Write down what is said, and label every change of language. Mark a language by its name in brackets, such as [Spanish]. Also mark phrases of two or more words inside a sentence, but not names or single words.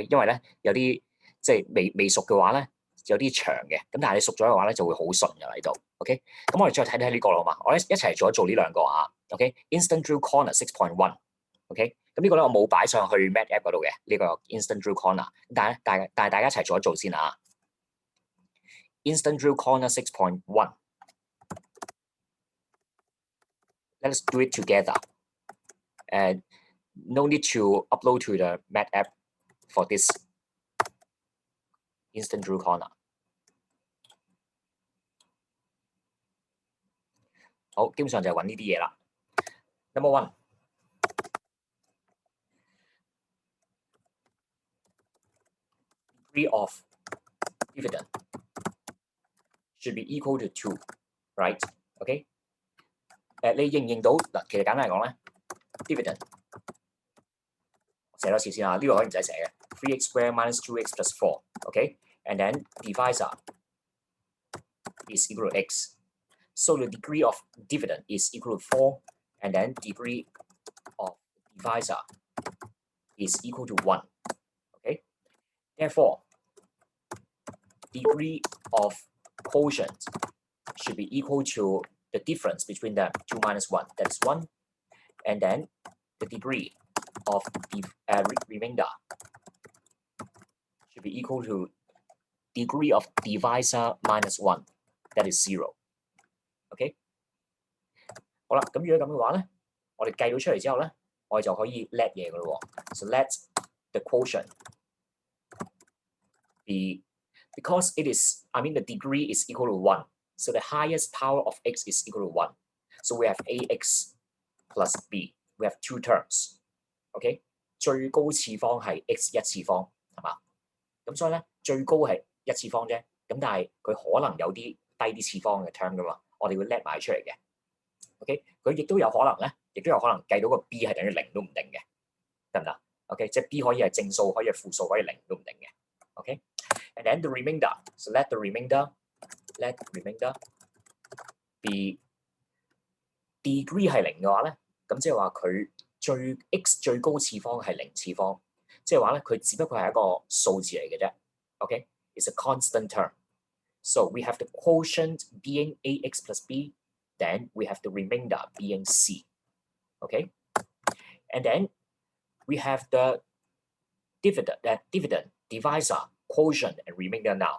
[Cantonese] 因為咧有啲即係未熟嘅話咧，有啲長嘅。咁但係你熟咗嘅話咧，就會好順㗎喺度。OK？咁我哋再睇睇呢個啦嘛，我哋一齊做呢兩個啊。OK？Instant Drill Corner 6.1。OK？咁呢個咧我冇擺上去 Math App 嗰度嘅呢個 Instant Drill Corner，但係大家一齊做一做先啊。Instant Drill Corner 6.1。 [English] Let's do it together. And no need to upload to the Math App for this Instant Drill Corner. [Cantonese] 好，基本上就係揾呢啲嘢啦。 [English] Number 1。Degree of dividend should be equal to 2, right? OK？ [Cantonese] 你認唔認到嗱？其實簡單嚟講咧 ，dividend 寫多次先啊，呢個可以唔使寫嘅。 [English] 3x squared minus 2x plus 4. OK？And then divisor is equal to x. So the degree of dividend is equal to 4, and then degree of divisor is equal to 1. Okay? Therefore, degree of quotient should be equal to the difference between them, 2 minus 1, that's 1. And then the degree of the remainder should be equal to degree of divisor minus 1, that is 0. [Cantonese] OK？ 好啦，咁如果咁嘅話咧，我哋計到出嚟之後咧，我哋就可以 let 嘢噶咯喎。 [English] So let the quotient be, because it is, I mean the degree is equal to 1. So the highest power of x is equal to 1. So we have ax plus b. We have two terms. OK？ [Cantonese] 最高次方係 x 一次方，係嘛？咁所以咧，最高係一次方啫。咁但係佢可能有啲低啲次方嘅 term 噶嘛，我哋會 let 埋出嚟嘅。OK？佢亦都有可能咧，亦都有可能計到個 b 係等於0都唔定嘅，得唔得 ？OK？即係 b 可以係正數，可以係負數，可以0都唔定嘅。OK？ [English] And then the remainder. So let the remainder be degree [Cantonese] 係0嘅話咧，咁即係話佢x 最高次方係0次方，即係話咧佢只不過係一個數字嚟嘅啫。OK？ [English] It's a constant term. So we have the quotient being ax plus b, then we have the remainder being c. Okay? And then we have the dividend, divisor, quotient, and remainder now.